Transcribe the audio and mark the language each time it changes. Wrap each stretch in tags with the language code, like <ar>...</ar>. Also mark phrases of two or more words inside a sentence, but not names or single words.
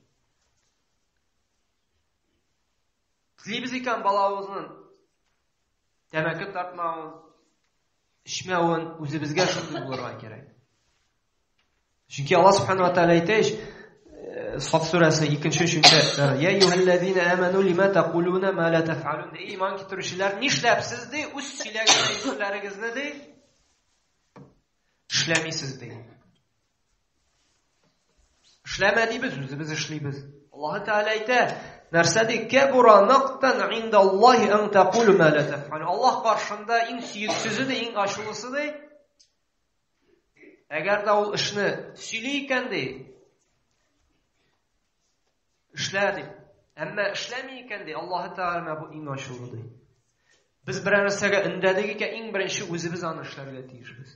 <tt>Телибез икән балабызның тәмәке тартмавын, эчмәвен үзебезгә шундый булырга кирәк. Чөнки Аллаһ</tt> <ar>سبحانه وتعالى</ar> <tt>әйтә, Саф сүрәсе 2-3-нче:</tt> <ar>"يا أيها الذين آمنوا لم تقولون ما لا تفعلون."</ar> <tt>Иман китерүчеләр, нишләпсез ди, үз сөйләгән сүзләрегезне ди, эшләмисез ди. Эшләмә дибез, үзебез эшлибез. Аллаһ Тәгалә әйтә, нәрсә ди,</tt> <ar>"كبر مقتا عند الله أن تقولوا ما لا تفعلون."</ar> <tt>Аллаһ каршында иң сөйексезе ди, иң ачулысы ди. Әгәр дә ул эшне сөйли икән ди, эшлә ди. Әмма эшләми икән ди, Аллаһ Тәгалә бу иң ачулы ди. Без бер нәрсәгә өндәдек икән, иң беренче үзебез аны эшләргә тиешбез.</tt>